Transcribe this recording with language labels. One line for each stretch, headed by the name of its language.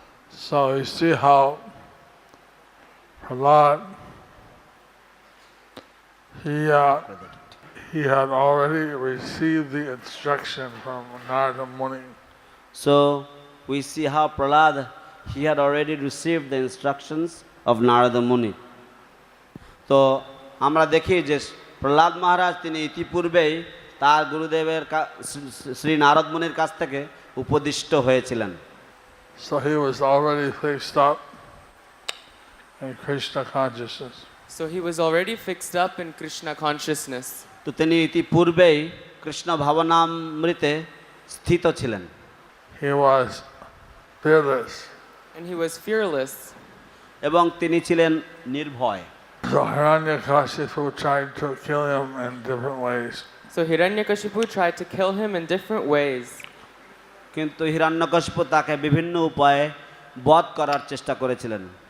English: So you see how Prahlad, he had already received the instruction from Narada Muni. So we see how Prahlad, he had already received the instructions of Narada Muni.
Bangla: তো আমরা দেখি যে প্রহ্লাদ মহারাজ তিনি ইতিপূর্বেই তার গুরুদেবের শ্রী নারদ মুনির কাছ থেকে উপদিষ্ট হয়েছিলেন।
English: So he was already fixed up in Krishna consciousness. So he was already fixed up in Krishna consciousness.
Bangla: তো তিনি ইতিপূর্বেই কৃষ্ণ ভাবনামৃতে স্থিত ছিলেন।
English: He was fearless. And he was fearless.
Bangla: এবং তিনি ছিলেন নির্ভয়।
English: So Hiranyakashipu tried to kill him in different ways. So Hiranyakashipu tried to kill him in different ways.
Bangla: কিন্তু হিরণ্যকশিপু তাকে বিভিন্ন উপায়ে বধ করার চেষ্টা করেছিলেন।